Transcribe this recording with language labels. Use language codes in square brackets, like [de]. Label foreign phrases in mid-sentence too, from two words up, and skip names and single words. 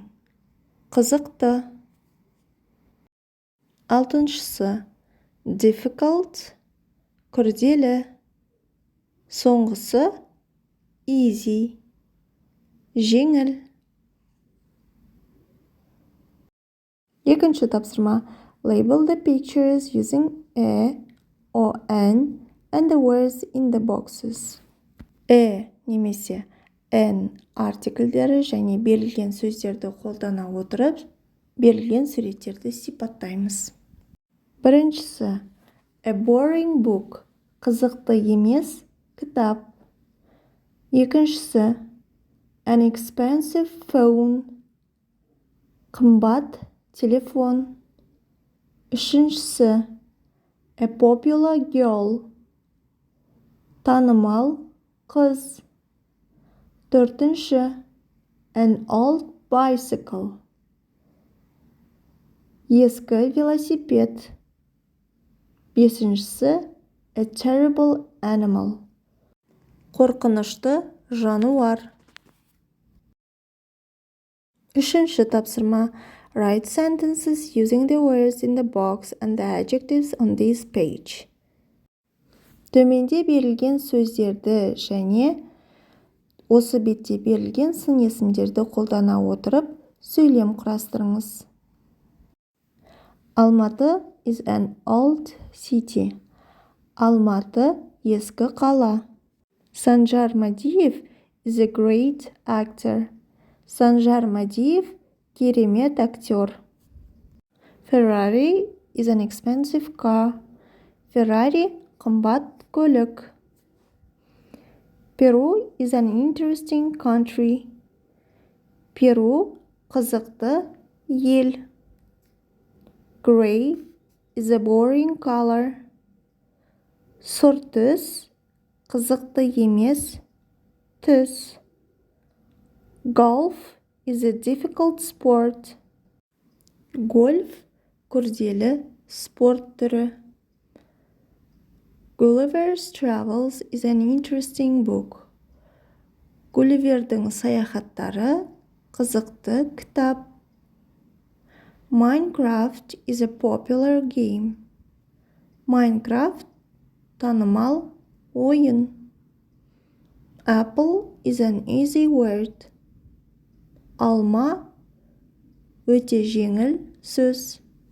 [kk] Қызықты. Алтыншысы difficult. Күрделі. Соңғысы easy. Жеңіл. Екінші тапсырма. [en] Label the pictures using a, o, n, and the words in the boxes. [kk] Немесе n артикльдері және берілген сөздерді қолдана отырып, берілген суреттерді сипаттаймыз. [en] Біріншісі a boring book. [kk] Қызықты емес кітап. Екіншісі [en] an expensive phone. [kk] Қымбат телефон. [en] Үшіншісі a popular girl. [kk] Танымал қыз. [en] Төртінші an old bicycle. [kk] Ескі велосипед. [en] Бесіншісі a terrible animal. [kk] Қорқынышты жануар. Үшінші тапсырма. [en] Write sentences using the words in the box and the adjectives on this page. [kk] Төменде берілген сөздерді және осы бетте берілген сын есімдерді қолдана отырып, сөйлем құрастырыңыз. [en] Алматы is an old city. [kk] Алматы ескі қала. [en] Санжар Мадиев is a great actor. [kk] Санжар Мадиев керемет актер. [en] Ferrari is an expensive car. [kk] Ferrari қымбат көлік. [en] Peru is an interesting country. [kk] Перу қызықты ел. [en] Gray is a boring color. [kk] Сұр түс қызықты емес түс. [en] Golf is a difficult sport. [kk] Гольф күрделі спорт түрі. [en] Gulliver's Travels is an interesting book. [kk] Гулливердің саяхаттары қызықты кітап. [en] Minecraft is a popular game. [kk] Minecraft танымал ойын. [en] Apple is an easy word. [kk] Алма өте жеңіл сөз.